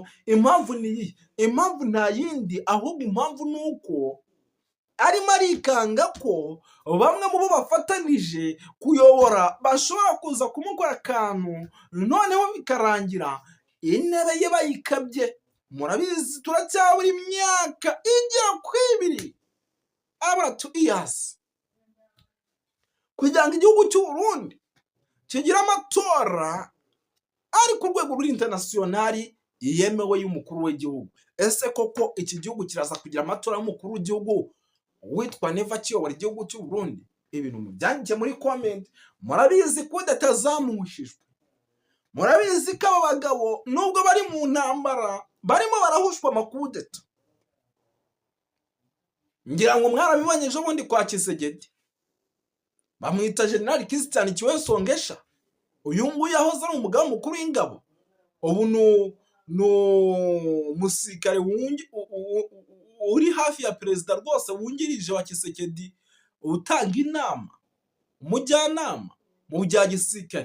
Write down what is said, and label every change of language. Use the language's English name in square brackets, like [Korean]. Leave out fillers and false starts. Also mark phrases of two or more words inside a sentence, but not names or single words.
[Kinyarwanda] Impamvu ni impamvu nta yindi, ahubwo impamvu nuko arimo arikanga ko bamwe mu bo bafatanije kuyobora bashobora kuza kumukora akantu, noneho bikarangira intebe ye bayikabye. Murabizi turacyabura imyaka igera ku 2 abura 2 years kugira ngo igihugu cy'u Burundi kigira amatora ari ku rwego rw'internationali yemewe y'umukuru w'igihugu. Ese koko iki gihugu kiraza kugira amatora y'umukuru w'igihugu witwa Neva kiyobora igihugu cy'u Burundi? Ibintu mubyanjye muri comment. Murabizi ko datazamushijwe, murabizi ko aba bagabo nubwo bari mu ntambara barimo barahushwa amakudeta. Ngira ngo mwarabibonye ejo bundi kwa Kisegedi bamwita Jenerali Christian Kiwensongesha, uyu nguyu yahoze ari umugaba mukuru w'ingabo, ubu ni umusirikare uri hafi ya perezida rwose wungirije wa Tshisekedi, utanga inama, umujyanama mu bya gisirikare.